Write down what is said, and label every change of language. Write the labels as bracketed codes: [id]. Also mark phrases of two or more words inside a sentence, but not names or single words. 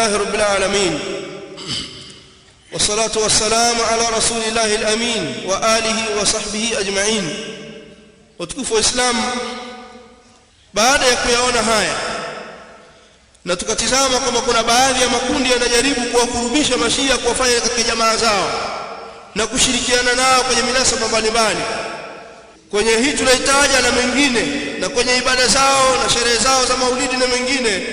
[ar] لله رب العالمين والصلاة والسلام على رسول الله الأمين وآله وصحبه أجمعين. وتكفوا إسلام [sw] baada ya kuyaona haya na tukatizama kama kuna baadhi ya makundi yanajaribu kuwakurubisha mashia kuwafanya katika jamaa zao na kushirikiana nao kwenye minasaba mbalimbali, kwenye hii tunahitaja na mengine, na kwenye ibada zao na sherehe zao za maulidi na mengine.